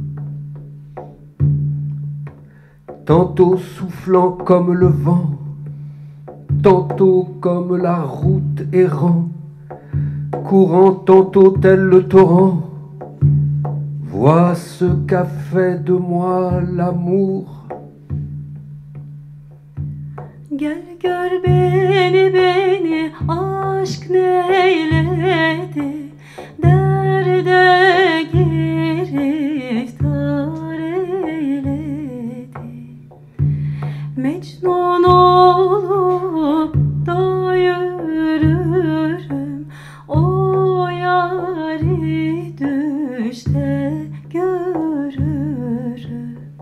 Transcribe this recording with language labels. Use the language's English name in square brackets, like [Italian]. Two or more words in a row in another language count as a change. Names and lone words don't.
[French] Tantôt soufflant comme le vent, tantôt comme la route errant, courant tantôt tel le torrent, vois ce qu'a fait de moi l'amour. [Turkish] Gel gör beni, aşk neyledi. Derde giriftar eyledi. Mecnun olup da yürürüm, o yari düşte görürüm.